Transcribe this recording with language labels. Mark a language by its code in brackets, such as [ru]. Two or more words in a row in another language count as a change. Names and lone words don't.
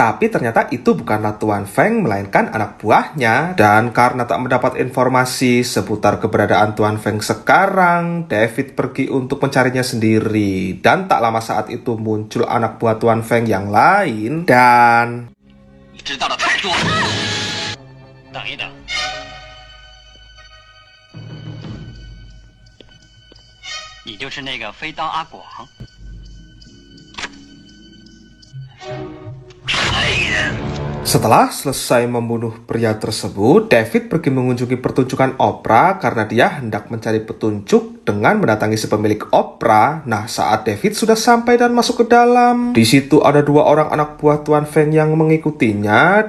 [id] Tapi ternyata itu bukanlah Tuan Feng, melainkan anak buahnya. Dan karena tak mendapat informasi seputar keberadaan Tuan Feng sekarang, David pergi untuk mencarinya sendiri. Dan tak lama saat itu muncul anak buah Tuan Feng yang lain. Dan... [zh] 知道的太多了。等一等。你就是那个飞刀阿广。 [id] Setelah selesai membunuh pria tersebut, David pergi mengunjungi pertunjukan opera karena dia hendak mencari petunjuk dengan mendatangi si pemilik opera. Nah, saat David sudah sampai dan masuk ke dalam, di situ ada dua orang anak buah Tuan Feng yang mengikutinya.